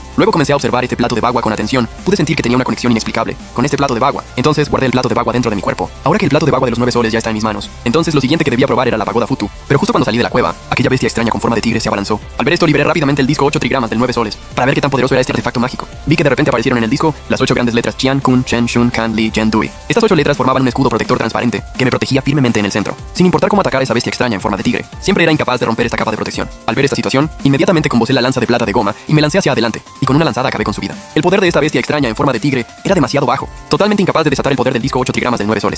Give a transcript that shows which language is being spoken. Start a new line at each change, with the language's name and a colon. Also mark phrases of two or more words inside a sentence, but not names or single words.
Spanish: Luego comencé a observar este plato de bagua con atención. Pude sentir que tenía una conexión inexplicable con este plato de bagua. Entonces guardé el plato de bagua dentro de mi cuerpo. Ahora que el plato de bagua de los 9 soles ya está en mis manos, entonces lo siguiente que debía probar era la pagoda Futu. Pero justo cuando salí de la cueva, aquella bestia extraña con forma de tigre se abalanzó. Al ver esto, liberé rápidamente el disco 8 trigramas del 9 soles para ver qué tan poderoso era este artefacto mágico. Vi que de repente aparecieron en el disco las 8 grandes letras Qian, Kun, Chen, Shun, Kan, Li, Jen, Du. Futui. Estas 8 letras formaban un escudo protector transparente que me protegía firmemente en el centro. Sin importar cómo atacar a esa bestia extraña en forma de tigre, siempre era incapaz de romper esta capa de protección. Al ver esta situación, inmediatamente combosé la lanza de plata de goma y me lancé hacia adelante, y con una lanzada acabé con su vida. El poder de esta bestia extraña en forma de tigre era demasiado bajo, totalmente incapaz de desatar el poder del disco 8 trigramas del 9 soles.